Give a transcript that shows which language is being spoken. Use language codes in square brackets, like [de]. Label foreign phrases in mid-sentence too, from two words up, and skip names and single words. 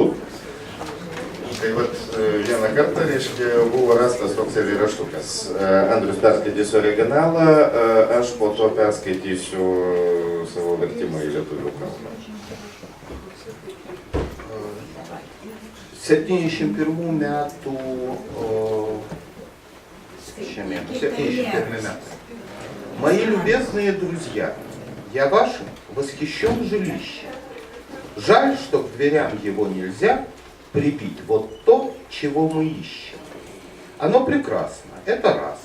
[lt] Tai vat vieną kartą, reiškia, buvo rastas toks eilėraštukas. Andrius perskaitys originalą, aš po to perskaitysiu savo vertimą į lietuvių kalbą. 71 metų, 71 meты. [ru] Мои любезные друзья, я вашим восхищен жилищем. Жаль, что к дверям его нельзя прибить вот то, чего мы ищем. Оно прекрасно, это раз.